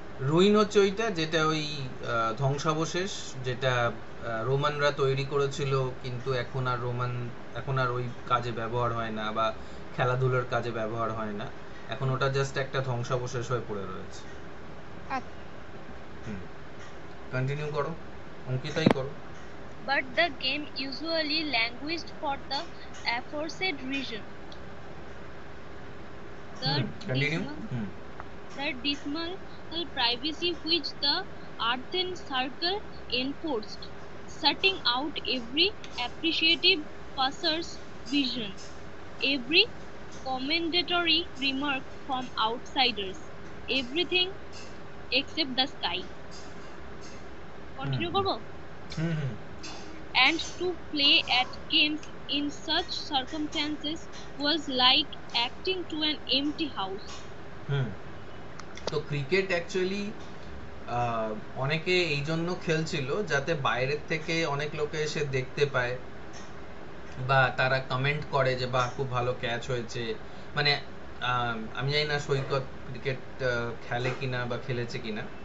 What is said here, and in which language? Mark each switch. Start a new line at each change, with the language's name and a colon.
Bangla: Ruin হচ্ছে ওইটা যেটা ওই ধ্বংসাবশেষ, যেটা রোমানরা তৈরি করেছিল, কিন্তু এখন আর ওই কাজে ব্যবহার হয় না, বা খেলাধুলার কাজে ব্যবহার হয় না, এখন ওটা জাস্ট একটা ধ্বংসাবশেষ হয়ে পড়ে রয়েছে। কন্টিনিউ করো, অঙ্কিতাই করো।
English: But the game usually languished for the aforesaid reason. The continue. dismal privacy which the earthen circle enforced, shutting out every appreciative passer's vision, every commendatory remark from outsiders, everything except the sky.
Bangla: Continue করবো?
English: And to play at games in such circumstances was like acting to an empty house.
Bangla: তো cricket actually অনেকে এই জন্য খেলছিল যাতে বাইরের থেকে অনেক লোকে এসে দেখতে পায়, বা তারা কমেন্ট করে যে বাহ খুব ভালো ক্যাচ হয়েছে। মানে আমি জানি না সৈকত ক্রিকেট খেলে কিনা বা খেলেছে কিনা।